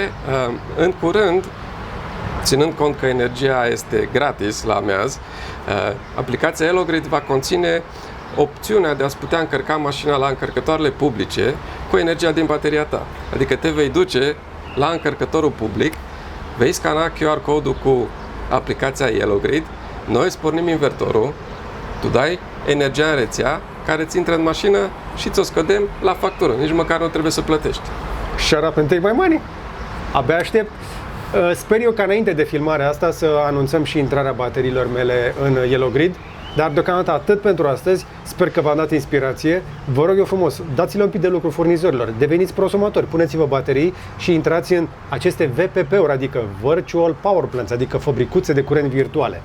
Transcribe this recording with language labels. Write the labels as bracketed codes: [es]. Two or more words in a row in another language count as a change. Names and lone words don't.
[ro] În curând, ținând cont că energia este gratis la amiaz, aplicația Yellow Grid va conține opțiunea de a-ți putea încărca mașina la încărcătoarele publice cu energia din bateria ta. Adică te vei duce la încărcătorul public, vei scana [en] QR code- [ro] ul cu aplicația Yellow Grid, noi îți pornim invertorul, tu dai energia în rețea, care ți intră în mașină și ți-o scădem la factură. Nici măcar nu trebuie să plătești. [en] Shut up and take my money! [ro] Abia aștept. Sper eu ca înainte de filmarea asta să anunțăm și intrarea bateriilor mele în Yellow Grid. Dar deocamdată atât pentru astăzi. Sper că v-am dat inspirație. Vă rog eu frumos, dați-le un pic de lucru furnizorilor. Deveniți prosumatori, puneți-vă baterii și intrați în aceste VPP-uri, adică [en] Virtual Power Plants, [ro] adică fabricuțe de curent virtuale.